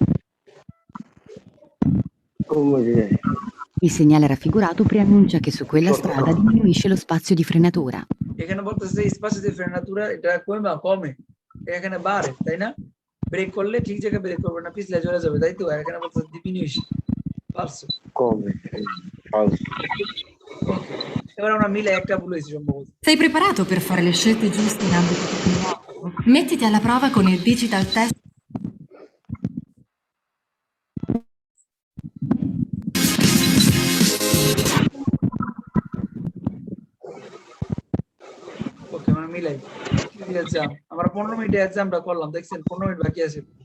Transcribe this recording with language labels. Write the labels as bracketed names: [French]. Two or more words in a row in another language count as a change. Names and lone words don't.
[Italian] Come dire? Il segnale raffigurato preannuncia che su quella strada diminuisce lo spazio di frenatura. [Bangla] এখানে বলতেছে [Italian] spazio di frenatura [Bangla] এটা কমে, এখানে বাড়ে, তাই না? ব্রেক করলে ঠিক জায়গায় ব্রেক করবে না, পিছলে চলে যাবে, তাই তো? এখানে বলতেছে ডিমিনিউশন। Falso. [Italian] Come? Falso. [Bangla] ওকে, এবার আমরা মিলে একটা ভুল হয়েছি সম্ভবত। [Italian] Sei preparato per fare le scelte giuste in ambito tecnologico? Mettiti alla prova con il Digital Test. [Bangla] ওকে, আমরা মিলাই এক্সাম, আমরা 15 মিনিটে এক্সামটা করলাম, দেখছেন 15 মিনিট বাকি আছে।